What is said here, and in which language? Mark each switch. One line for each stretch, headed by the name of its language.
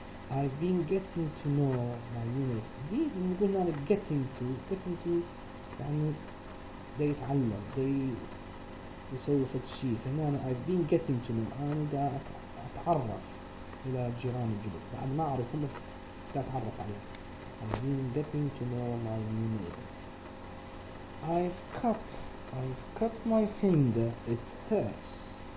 English: I've been getting to know my units.
Arabic: دي قلنا لك
English: getting to
Arabic: يعني دا يتعلم, دا يسوي فد شيء. فهنا أنا
English: I've been getting to know,
Arabic: أنا دا أتعرف إلى جيران الجدد, بعد ما أعرفهم بس دا أتعرف عليهم.
English: I've been getting to know my new neighbors. I've cut my finger, it hurts.